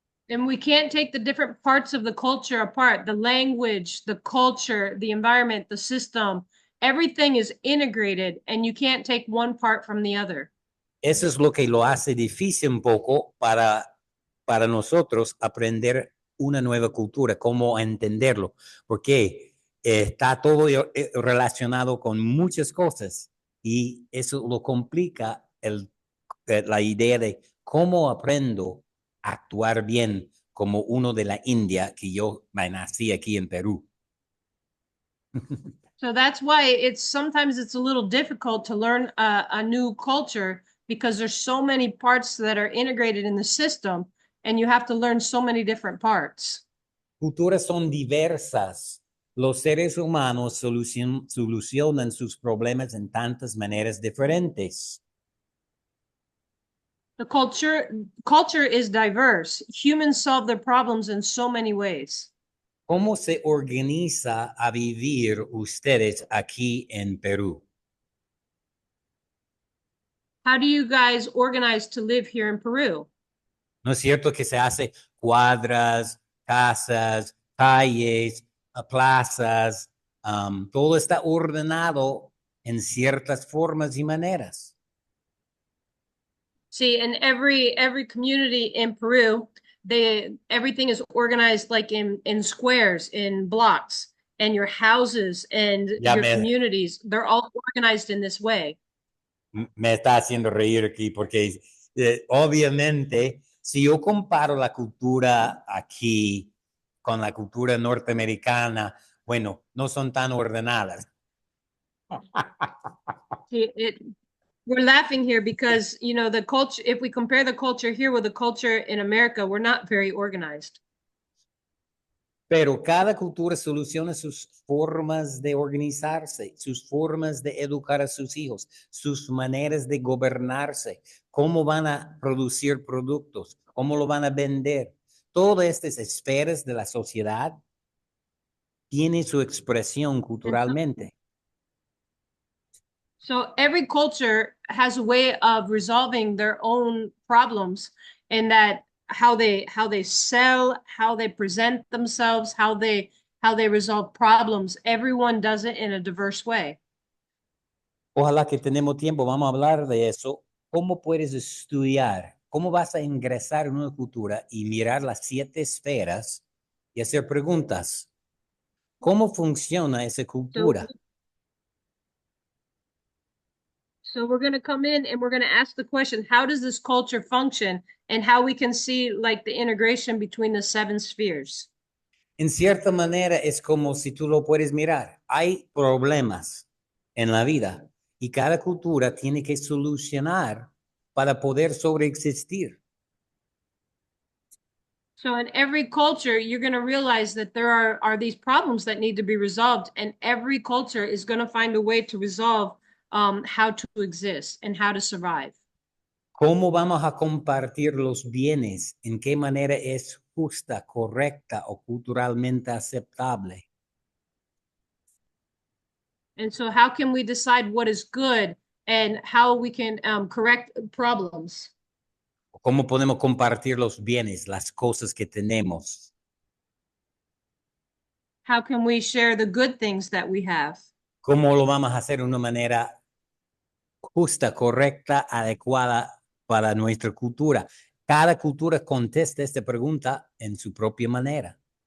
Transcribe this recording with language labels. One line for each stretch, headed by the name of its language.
English: And we can't take the different parts of the culture apart. The language, the culture, the environment, the system, everything is integrated and you can't take one part from the other.
Spanish: Eso es lo que lo hace difícil un poco para nosotros aprender una nueva cultura, cómo entenderlo, porque está todo relacionado con muchas cosas y eso lo complica la idea de ¿Cómo aprendo a actuar bien como uno de la India que yo nací aquí en Perú?
English: So that's why sometimes it's a little difficult to learn a new culture because there's so many parts that are integrated in the system and you have to learn so many different parts.
Spanish: Culturas son diversas. Los seres humanos solucionan sus problemas en tantas maneras diferentes.
English: The culture is diverse. Humans solve their problems in so many ways.
Spanish: ¿Cómo se organiza a vivir ustedes aquí en Perú?
English: How do you guys organize to live here in Peru?
Spanish: ¿No es cierto que se hace cuadras, casas, calles, plazas? Todo está ordenado en ciertas formas y maneras.
English: See, in every community in Peru, everything is organized like in squares, in blocks, and your houses and your communities, they're all organized in this way.
Spanish: Me está haciendo reír aquí porque obviamente si yo comparo la cultura aquí con la cultura norteamericana, bueno, no son tan ordenadas.
English: We're laughing here because, you know, the culture, if we compare the culture here with the culture in America, we're not very organized.
Spanish: Pero cada cultura soluciona sus formas de organizarse, sus formas de educar a sus hijos, sus maneras de gobernarse, cómo van a producir productos, cómo lo van a vender. Todas estas esferas de la sociedad tienen su expresión culturalmente.
English: So every culture has a way of resolving their own problems, and that how they sell, how they present themselves, how they resolve problems. Everyone does it in a diverse way.
Spanish: Ojalá que tenemos tiempo, vamos a hablar de eso. ¿Cómo puedes estudiar? ¿Cómo vas a ingresar en una cultura y mirar las 7 esferas y hacer preguntas? ¿Cómo funciona esa cultura?
English: So we're going to come in and we're going to ask the question, how does this culture function, and how we can see like the integration between the 7 spheres.
Spanish: En cierta manera es como si tú lo puedes mirar. Hay problemas en la vida y cada cultura tiene que solucionar para poder sobreexistir.
English: So in every culture, you're going to realize that there are these problems that need to be resolved, and every culture is going to find a way to resolve how to exist and how to survive.
Spanish: ¿Cómo vamos a compartir los bienes? ¿En qué manera es justa, correcta o culturalmente aceptable?
English: And so how can we decide what is good and how we can correct problems?
Spanish: ¿Cómo podemos compartir los bienes, las cosas que tenemos?
English: How can we share the good things that we have?
Spanish: ¿Cómo lo vamos a hacer de una manera justa, correcta, adecuada para nuestra cultura? Cada cultura contesta esta pregunta en su propia manera.